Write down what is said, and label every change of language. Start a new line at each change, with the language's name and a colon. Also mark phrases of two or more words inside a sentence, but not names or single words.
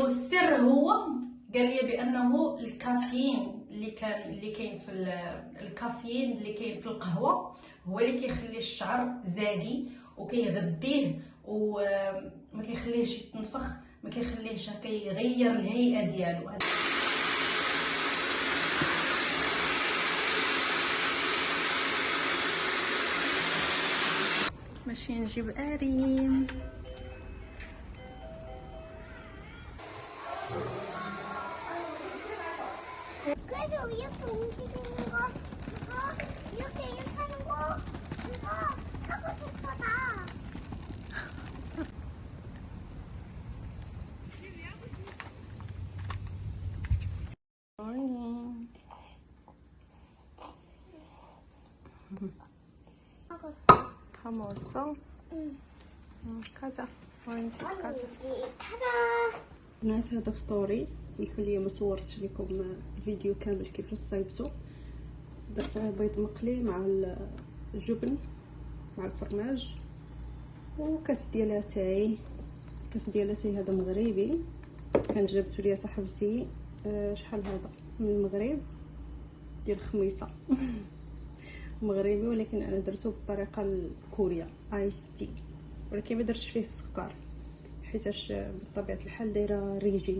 Arabic: والسر هو قال لي بانه الكافيين اللي كاين في الكافيين اللي كاين في القهوه هو اللي كيخلي الشعر زاكي وكيغذيه وما كيخليهش يتنفخ، ما كيخليهش كيغير الهيئه ديالو. ماشي نجيب اريم.
Korean: 그래서 이렇게 움직이는 거, 이렇게 하는 거, 이거 하고 싶어다. 다 먹었어? 응. 가자. 집 가자. 가자.
Arabic: الناس هذا فطوري. سمحوا لي ما صورتش لكم الفيديو كامل كيفاش صايبته. درت بيض مقلي مع الجبن مع الفرماج وكاس ديال اتاي. كاس ديال اتاي هذا مغربي، كان جابته ليا صاحبتي شحال هذا من المغرب ديال الخميصه مغربي، ولكن انا درته بالطريقه الكوريه
English: ice tea,
Arabic: ولكن ما درتش فيه السكر حيتاش بطبيعه الحال دايره ريجيم.